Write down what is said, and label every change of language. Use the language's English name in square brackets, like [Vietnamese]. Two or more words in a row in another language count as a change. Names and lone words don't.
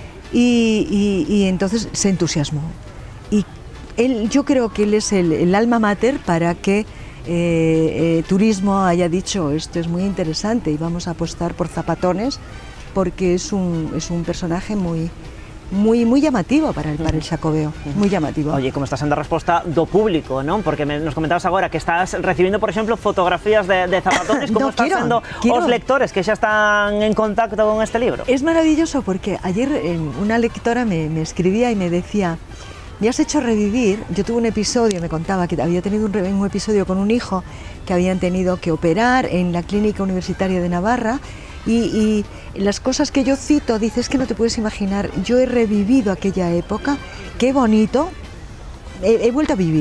[Spanish] Y entonces se entusiasmó. Y yo creo que él es el alma mater para que Turismo haya dicho, esto es muy interesante y vamos a apostar por Zapatones, porque es un personaje muy llamativo para el Xacobeo, muy llamativo. Oye, [Galician] como está sendo a resposta do público, non? Porque nos comentabas agora que estás recibiendo, por exemplo, fotografías de Zapatones. Como están sendo os lectores que xa están en contacto con este libro? [Spanish] Es maravilloso porque ayer una lectora me escribía y me decía, me has hecho revivir. Yo tuve un episodio, me contaba que había tenido un episodio con un hijo que habían tenido que operar en la Clínica Universitaria de Navarra. Y las cosas que yo cito, dices que no te puedes imaginar, yo he revivido aquella época, qué bonito, he vuelto a vivir.